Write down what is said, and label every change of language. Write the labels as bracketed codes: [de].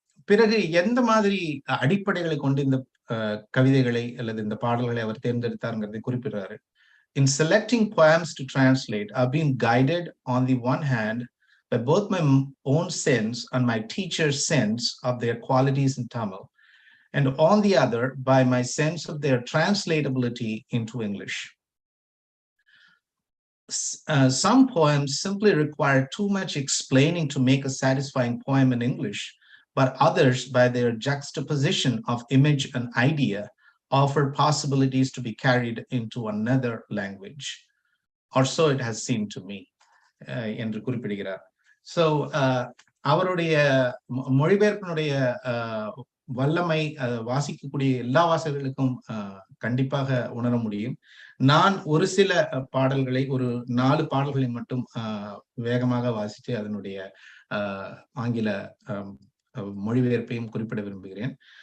[ta] பிறகு எந்த மாதிரி அடிப்படைகளை கொண்டு இந்த கவிதைகளை அல்லது இந்த பாடல்களை அவர் தேர்ந்தெடுத்தாருங்கிறதை குறிப்பிடுறாரு. [en] In selecting poems to translate, I've been guided on the one hand by both my own sense and my teacher's sense of their qualities in Tamil, and on the other by my sense of their translatability into English. Some poems simply require too much explaining to make a satisfying poem in English, but others, by their juxtaposition of image and idea, offer possibilities to be carried into another language, or so it has seemed to me. [ta] என்று குறிப்பிடுகிறார். So அவருடைய மொழிபெயர்ப்பினுடைய வல்லமை வாசிக்கக்கூடிய எல்லா வாசகர்களுக்கும் கண்டிப்பாக உணர முடியும். நான் ஒரு சில பாடல்களை, ஒரு 4 பாடல்களை மட்டும் வேகமாக வாசித்து அதனுடைய ஆங்கில மொழிபெயர்ப்பையும் குறிப்பிட விரும்புகிறேன்.